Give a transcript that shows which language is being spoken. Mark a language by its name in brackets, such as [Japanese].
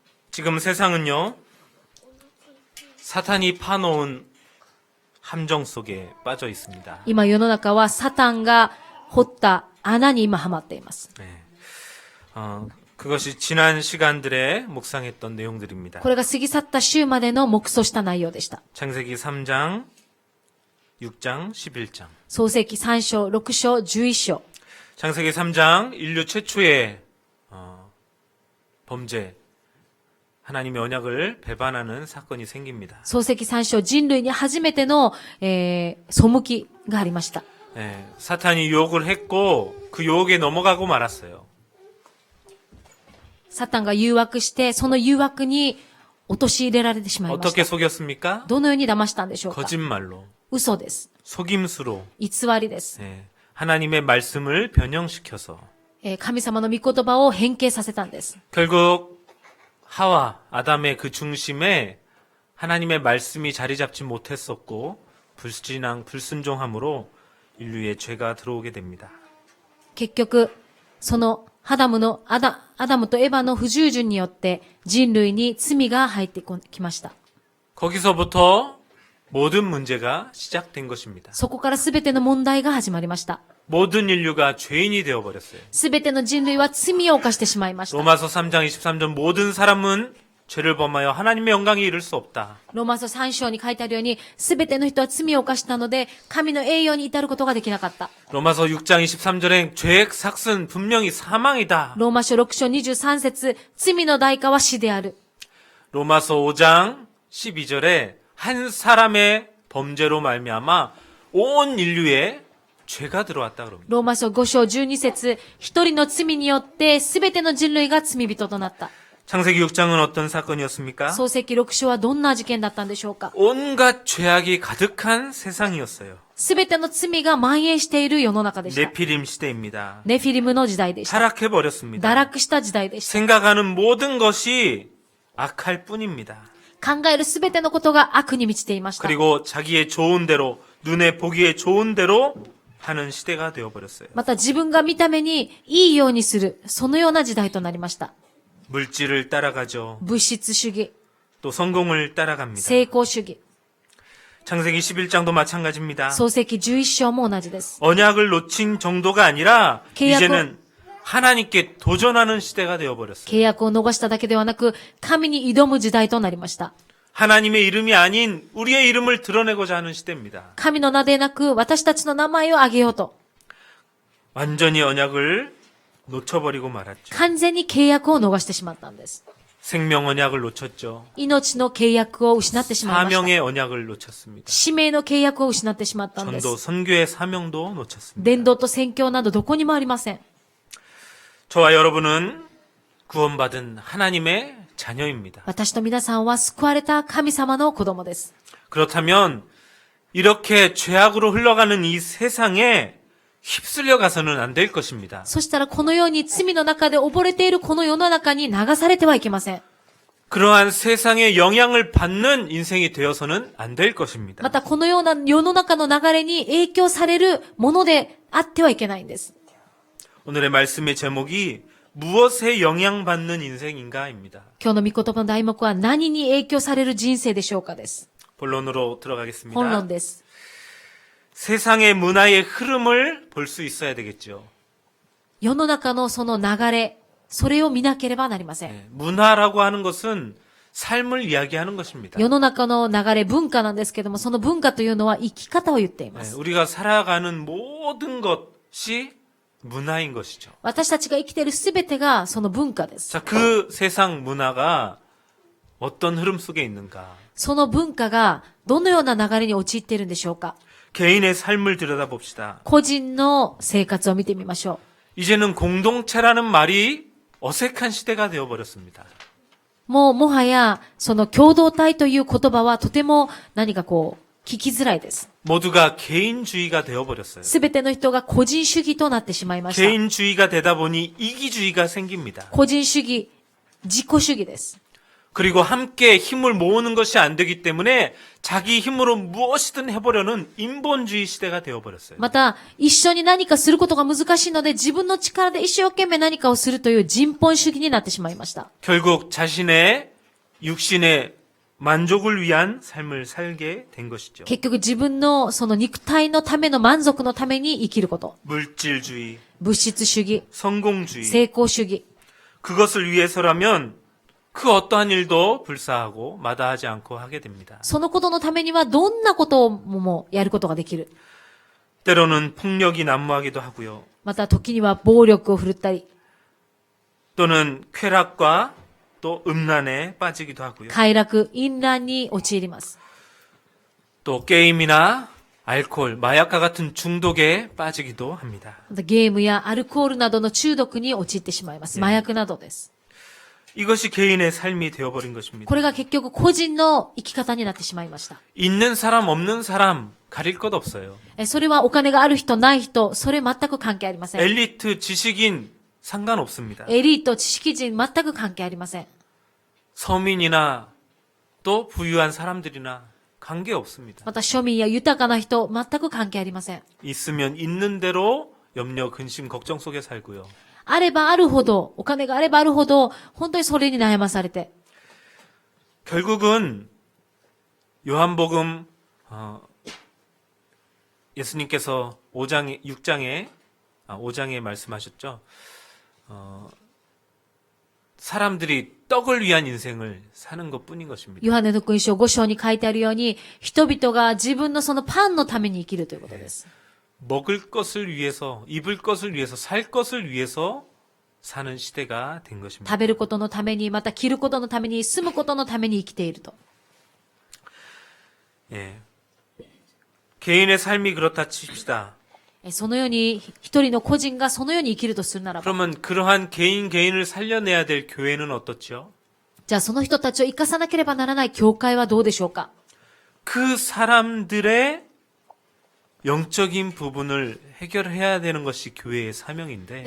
[Korean] 지금 세상은요, 사탄이 파놓은 함정 속에 빠져 있습니다. [Japanese] 今世の中はサタンが掘った穴に今はまっています。 [Korean] 네. 그것이 지난 시간들에 묵상했던 내용들입니다. [Japanese] これが過ぎ去った週までの黙想した内容でした。 [Korean] 창세기 3장, 6장, 11장. [Japanese] 創世記3章、6章、11章。 [Korean] 창세기 3장 인류 최초의 범죄, 하나님의 언약을 배반하는 사건이 생깁니다. [Japanese] 創世記3章、人類に初めての、背きがありました。 [Korean] 네, 사탄이 유혹을 했고 그 유혹에 넘어가고 말았어요. [Japanese] サタンが誘惑して、その誘惑に陥れられてしまいまし [Korean] 어떻게 [Japanese] た。 [Korean] 속였습니까? [Japanese] どのように騙したんでしょうか。 [Korean] 거짓말로, [Japanese] 嘘です。 [Korean] 속임수로 [Japanese] 偽りです。 [Korean] 하나님의 말씀을 변형시켜서 [Japanese] 神様の御言葉を変形させたんです。 [Korean] 결국 하와, 아담의 그 중심에 하나님의 말씀이 자리 잡지 못했었고 불순종함으로 인류의 죄가 들어오게 됩니다. [Japanese] 結局、そのアダムとエヴァの不従順によって人類に罪が入ってきました。 [Korean] 거기서부터 모든 문제가 시작된 것입니다. [Japanese] そこからすべての問題が始まりました。 [Korean] 모든 인류가 죄인이 되어버렸어요. [Japanese] すべての人類は罪を犯してしまいました。 [Korean] 로마서 3장 23절 모든 사람은 죄를 범하여 하나님의 영광에 이를 수 없다. [Japanese] ローマ書3章に書いてあるように、すべての人は罪を犯したので、神の栄誉に至ることができなかった。 [Korean] 로마서 6장 23절엔 죄의 삭은 분명히 사망이다. [Japanese] ローマ書6章23節、罪の代価は死である。 [Korean] 로마서 5장 12절에 한 사람의 범죄로 말미암아 온 인류에 죄가 들어왔다 그럽니다. [Japanese] ローマ書5章12節、一人の罪によってすべての人類が罪人となった。 [Korean] 창세기 6장은 어떤 사건이었습니까? [Japanese] 創世記6章はどんな事件だったんでしょうか。 [Korean] 온갖 죄악이 가득한 세상이었어요. [Japanese] すべての罪が蔓延している世の中でした。 [Korean] 네피림 시대입니다. [Japanese] ネフィリムの時代でした。 [Korean] 타락해버렸습니다. [Japanese] 堕落した時代でした。 [Korean] 생각하는 모든 것이 악할 뿐입니다. [Japanese] 考えるすべてのことが悪に満ちていました。 [Korean] 그리고 자기의 좋은 대로, 눈에 보기에 좋은 대로 하는 시대가 되어버렸어요. [Japanese] また自分が見た目にいいようにする、そのような時代となりました。 [Korean] 물질을 따라가죠. [Japanese] 物質主義、 [Korean] 또 성공을 따라갑니다. [Japanese] 成功主義。 [Korean] 창세기 11장도 마찬가지입니다. [Japanese] 創世記11章も同じです。 [Korean] 언약을 놓친 정도가 아니라 [Japanese] 계약을- [Korean] 이제는 하나님께 도전하는 시대가 되어버렸어요. [Japanese] 契約を逃しただけではなく、神に挑む時代となりました。 [Korean] 하나님의 이름이 아닌 우리의 이름을 드러내고자 하는 시대입니다. [Japanese] 神の名でなく、私たちの名前を挙げようと。 [Korean] 완전히 언약을 놓쳐버리고 말았죠. [Japanese] 完全に契約を逃してしまったんです。 [Korean] 생명 언약을 놓쳤죠. [Japanese] 命の契約を失ってしまいました。 [Korean] 사명의 언약을 놓쳤습니다. [Japanese] 使命の契約を失ってしまったんで [Korean] 전도 [Japanese] す。 [Korean] 선교의 사명도 놓쳤습니다. [Japanese] 伝道と宣教などどこにもありません。 [Korean] 저와 여러분은 구원받은 하나님의 자녀입니다. [Japanese] 私と皆さんは救われた神様の子供です。 [Korean] 그렇다면 이렇게 죄악으로 흘러가는 이 세상에 휩쓸려 가서는 안 될 것입니다. [Japanese] そしたらこのように罪の中で溺れているこの世の中に流されてはいけません。 [Korean] 그러한 세상의 영향을 받는 인생이 되어서는 안 될 것입니다. [Japanese] またこのような世の中の流れに影響されるものであってはいけないんです。 [Korean] 오늘의 말씀의 제목이 무엇에 영향받는 인생인가입니다. [Japanese] 今日の御言葉の題目は何に影響される人生でしょうかです。 [Korean] 본론으로 [Japanese] 本 [Korean] 들어가겠습니다. [Japanese] 論です。 [Korean] 세상의 문화의 흐름을 볼 수 있어야 되겠죠. [Japanese] 世の中のその流れ、それを見なければなりません。 [Korean] 네, 문화라고 하는 것은 삶을 이야기하는 것입니다. [Japanese] 世の中の流れ、文化なんですけども、その文化というのは生き方を言っていま [Korean] 네, [Japanese] す。 [Korean] 우리가 살아가는 모든 것이 문화인 것이죠. [Japanese] 私たちが生きているすべてがその文化です。 [Korean] 자, 그 세상 문화가 어떤 흐름 속에 있는가? [Japanese] その文化がどのような流れに陥っているんでしょうか。 [Korean] 개인의 삶을 들여다봅시다. [Japanese] 個人の生活を見てみましょ [Korean] 이제는 공동체라는 말이 어색한 시대가 되어버렸습니다. [Japanese] う。もはや、その共同体という言葉はとても何か聞きづらいです。 [Korean] 모두가 개인주의가 되어버렸어요. [Japanese] すべての人が個人主義となってしまいました。 [Korean] 개인주의가 되다 보니 이기주의가 생깁니다. [Japanese] 個人主義、自己主義です。 [Korean] 그리고 함께 힘을 모으는 것이 안 되기 때문에 자기 힘으로 무엇이든 해보려는 인본주의 시대가 되어버렸어요. [Japanese] また、一緒に何かすることが難しいので、自分の力で一生懸命何かをするという人本主義になってしまいました。 [Korean] 결국 자신의 육신의 만족을 위한 삶을 살게 된 것이죠. [Japanese] 結局自分のその肉体のための満足のために生きること。 [Korean] 물질주의, [Japanese] 物質主義、 [Korean] 성공주의, [Japanese] 成功主義。 [Korean] 그것을 위해서라면 그 어떠한 일도 불사하고 마다하지 않고 하게 됩니다. [Japanese] そのことのためにはどんなこともやることができる。 [Korean] 때로는 폭력이 난무하기도 하고요. [Japanese] また時には暴力を振るったり、 [Korean] 또는 쾌락과 또 음란에 빠지기도 하고요. [Japanese] 快楽、淫乱に陥ります。 [Korean] 또 게임이나 알코올, 마약과 같은 중독에 빠지기도 합니다. [Japanese] またゲームやアルコールなどの中毒に陥ってしまいます。麻薬などです。 [Korean] 이것이 개인의 삶이 되어버린 것입니다. [Japanese] これが結局個人の生き方になってしまいました。 [Korean] 있는 사람 없는 사람 가릴 것 없어요. [Japanese] それはお金がある人ない人、それ全く関係ありません。 [Korean] 엘리트 지식인 상관없습니다. [Japanese] エリート、知識人全く関係ありません。 [Korean] 서민이나 또 부유한 사람들이나 관계 없습니다. [Japanese] また庶民や豊かな人、全く関係ありません。 [Korean] 있으면 있는 대로 염려, 근심, 걱정 속에 살고요. [Japanese] あればあるほど、お金があればあるほど、本当にそれに悩まされて。 [Korean] 결국은 요한복음 예수님께서 5장에 말씀하셨죠. 사람들이 떡을 위한 인생을 사는 것뿐인 것입니다. [Japanese] ヨハネの福音書5章に書いてあるように、人々が自分のそのパンのために生きるということです。 [Korean] 먹을 것을 위해서, 입을 것을 위해서, 살 것을 위해서 사는 시대가 된 것입니다. [Japanese] 食べることのために、また着ることのために、住むことのために生きていると。 [Korean] 예. 개인의 삶이 그렇다 칩시다. [Japanese] そのように、一人の個人がそのように生きるとするならば、 [Korean] 그러면 그러한 개인을 살려내야 될 교회는 어떻죠? [Japanese] じゃあその人たちを生かさなければならない教会はどうでしょうか？ [Korean] 그 사람들의 영적인 부분을 해결해야 되는 것이 교회의 사명인데